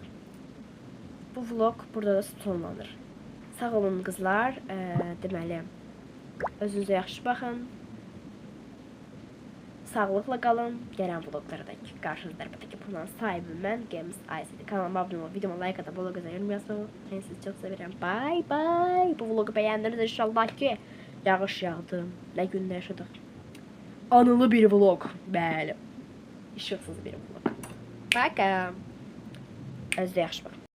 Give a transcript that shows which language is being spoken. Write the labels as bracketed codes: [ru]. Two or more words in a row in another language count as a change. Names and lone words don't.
[az] Bu vlog burada da sonlanır. Sağ olun qızlar. Deməli, özünüzə yaxşı baxın. Sağlıqla qalın. Gələn vloglardakı qarşınızda əlbəttə ki, bunun sahibi mən, Games Ice'dir. Kanalıma abunə olun, videoma like atın, vloga yorum yazın. [tr] Ben sizi çok severim. [en] Bye bye. [tr] Bu vlogu beğendiniz inşallah ki. Yağış yağdı. Ne günler yaşadık. anılı bir vlog. [az] Bəli. İşıqsız bir vlog. Baka. Özdə yaxşı bax.